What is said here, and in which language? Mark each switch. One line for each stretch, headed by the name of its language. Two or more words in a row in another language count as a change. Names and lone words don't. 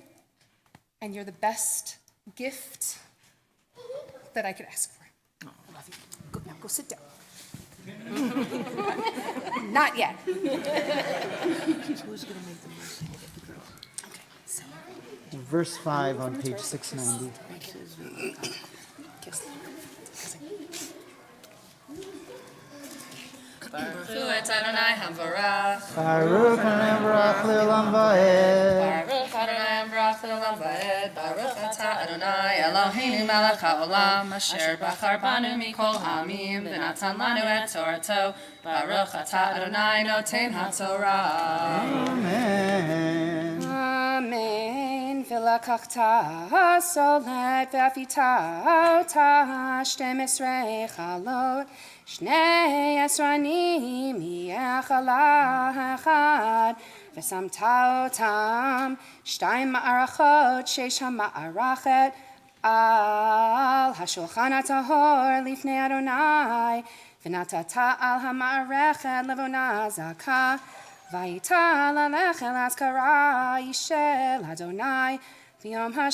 English: And you're the best gift that I could ask for. I love you. Now go sit down. Not yet. Who's going to make the most? Okay, so. Verse 5 on page 690.
Hebrew: ברכו את אדוני המבורך. ברוך אדוני לעולם ועד. ברוך אדוני המבורך לעולם ועד. ברוך אתה אדוני אלוהינו מלך העולם אשר בחר בנו מכל העמים ונתן לנו את תורתו. ברוך אתה אדוני נותן התורה. Amen. Amen. ולקחת סולת ואפית אותה 12 חלות. 12 עשרנים יחלה אחד, ושמת אותם 2 מערכות, 6 המערכת על השולחן הטהור לפני אדוני, ונתת על המערכת לבונה זכה, והייתה ללכת לאזכרה של אדוני, ביום